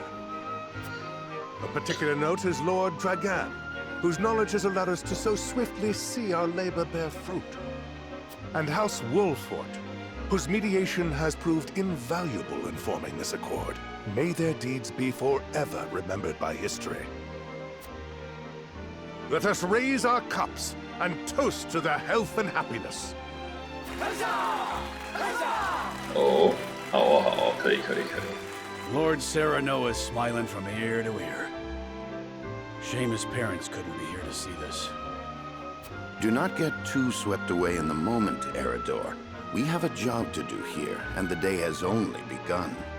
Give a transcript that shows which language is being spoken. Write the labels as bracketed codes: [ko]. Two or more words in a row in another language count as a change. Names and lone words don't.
[en] A particular note is Lord Dragan, whose knowledge has allowed us to so swiftly see our labor bear fruit. And House Wolfort, whose mediation has proved invaluable in forming this accord. May their deeds be forever remembered by history. Let us raise our cups and toast to their health and happiness. [zh] 哦，好啊，好啊，可以。 [en] Lord Serenoa is smiling from ear to ear. Shame his parents couldn't be here to see this. Do not get too swept away in the moment, Eridor. We have a job to do here, and the day has only begun.